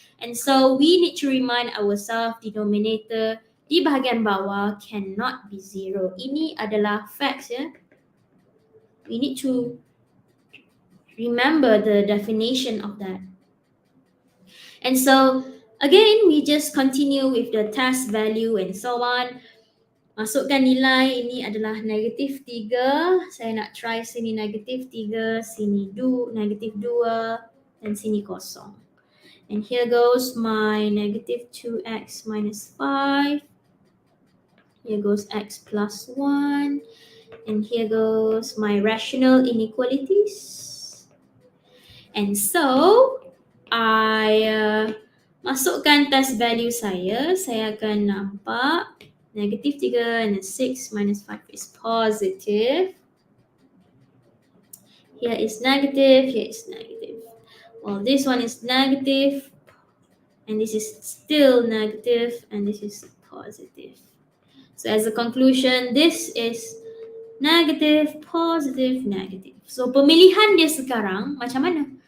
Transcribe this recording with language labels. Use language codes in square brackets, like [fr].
[en] And so we need to remind ourselves, denominator [ms] di bahagian bawah [en] cannot be 0. [ms] Ini adalah facts, ya. [en] We need to remember the definition of that. And so, again, we just continue with the test value and so on. [ms] Masukkan nilai, ini adalah -3. Saya nak try sini -3, sini -2, dan sini kosong. [en] And here goes my -2x minus 5. Here goes x plus 1. And here goes my rational inequalities. And so, I masukkan test value saya. [ms] Saya akan nampak [en] -3 and 6 minus 5 is positive. Here is negative, here is negative. Well, this one is negative, and this is still negative, and this is positive. So as a conclusion, this is negative, positive, negative. [ms] So pemilihan dia sekarang macam mana?